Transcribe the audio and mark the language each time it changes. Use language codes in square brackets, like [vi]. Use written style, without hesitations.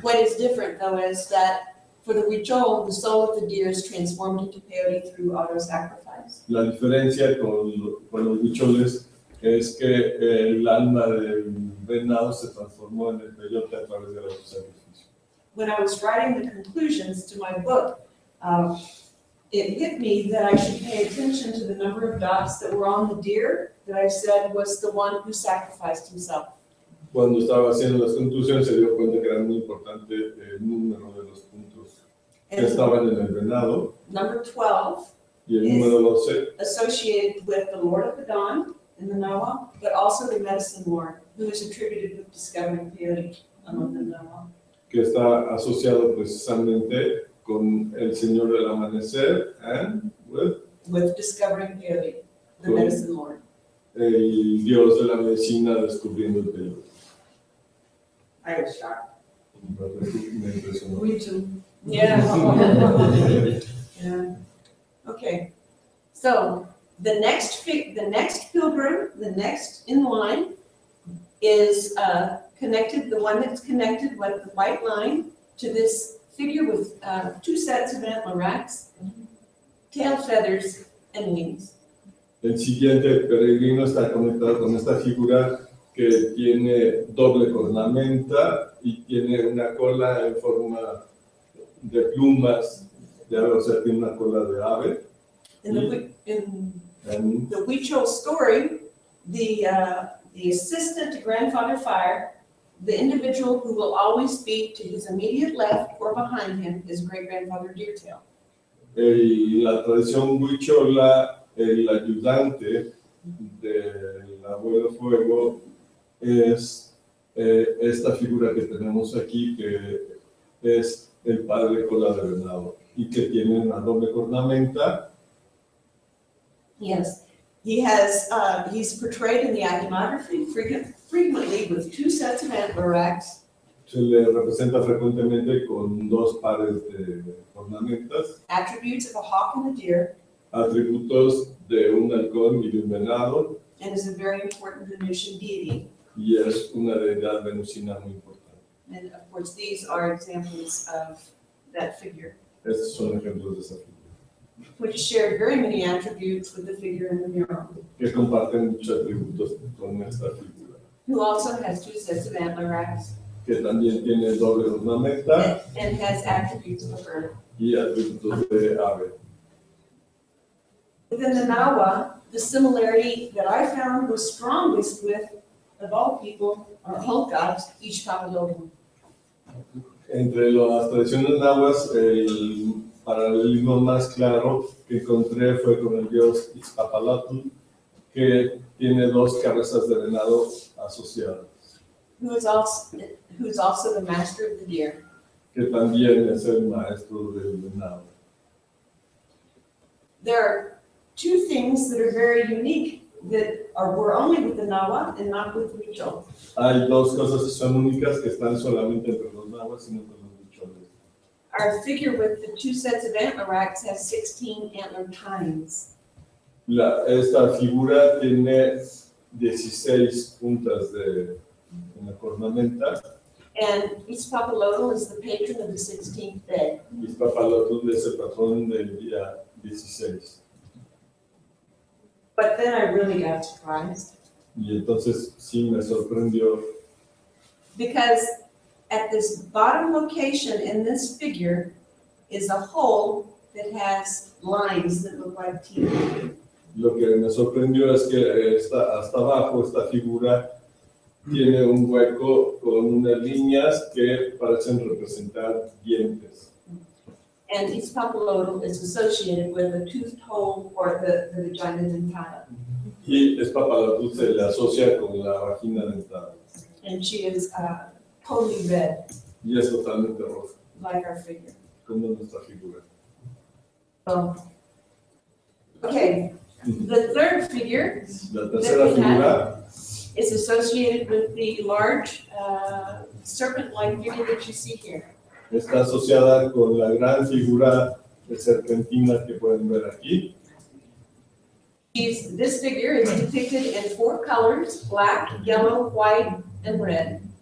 [en] What is different though is that for the Huichol, the soul of the deer is transformed into peyote through auto-sacrifice. [es] La diferencia con los huicholes es que el alma del venado se transformó en el peyote a través del autosacrificio. [en] When I was writing the conclusions to my book, it hit me that I should pay attention to the number of dots that were on the deer that I said was the one who sacrificed himself. [es] Cuando estaba haciendo las conclusiones se dio cuenta que era muy importante el número de los puntos que [en] And [es] estaban en el venado, [en] number 12 [es] y el número 12 [en] associated with the Lord of the Dawn in the Nahua, but also the medicine lord, who is attributed with discovering peyote among the Nahua. [es] que está asociado precisamente con el Señor del Amanecer and [en] With discovering peyote, the Cool. medicine lord. [es] el Dios de la medicina descubriendo el peyote. [en] I was shocked. [es] Me impresionó. [en] Me too. Yeah. Yeah. Okay. So the next pilgrim, the next in line is connected, the one that's connected with the white line to this figure with two sets of antler racks, tail feathers, and wings. [es] El siguiente peregrino está conectado con esta figura que tiene doble cornamenta y tiene una cola en forma de plumas de ave, o sea, tiene una cola de ave. [en] In the Huichol story, the assistant to Grandfather Fire, the individual who will always be to his immediate left or behind him is Great-Grandfather Deertail. [es] La tradición huichola, el ayudante del abuelo fuego es esta figura que tenemos aquí, que es el padre cola de venado y que tiene una doble cornamenta. [en] Yes, he's portrayed in the iconography frequently with two sets of antler racks, [es] Se le representa frecuentemente con dos pares de cornamentas, [en] attributes of a hawk and a deer, [es] atributos de un halcón y de un venado, [en] and is a very important Venusian deity. [es] y es una deidad venusina muy importante. [en] And of course, these are examples of that figure, [es] Estos son ejemplos de esa figura, [en] which share very many attributes with the figure in the mural, [es] que comparten muchos atributos con esta figura, [en] who also has two sets of antler racks [es] que también tiene doble ornamenta [en] and has attributes of a bird. [es] y atributos de ave. [en] Within the Nahua, the similarity that I found was strongest with, of all people, are whole gods, Ishkapalogan. [es] Entre las tradiciones nahuas, el paralelismo más claro que encontré fue con el dios Ixtapalatl, que tiene dos cabezas de venado asociadas, [en] Who's also the master of the deer. [es] que también es el maestro del venado. [en] There are two things that are very unique that were only with the Nahua and not with the Huichol. [es] Hay dos cosas que son únicas que están solamente entre los nahuas y no entre los huicholes. [en] Our figure with the two sets of antler racks has 16 antler tines. [es] Esta figura tiene 16 puntas en la cornamenta. [en] And Itzpapalotl is the patron of the 16th day. [es] Itzpapalotl es el patrón del día 16. [en] But then I really got surprised. [es] Y entonces sí me sorprendió. [en] Because at this bottom location in this figure is a hole that has lines that look like teeth. [es] Lo que me sorprendió es que hasta abajo esta figura tiene un hueco con unas líneas que parecen representar dientes. [en] And Itzpapalotl is associated with a toothed hole or the vagina dentata. [es] Y Itzpapalotl se le asocia con la vagina dentada. [en] And she is totally red, [es] Y es totalmente roja, [en] like our figure. [es] como nuestra figura. [en] So, okay, the third figure [es] La tercera figura [en] is associated with the large serpent-like figure that you see here. [es] está asociada con la gran figura de serpentina que pueden ver aquí. [en] This figure is depicted in 4 colors, black, yellow, white, and red.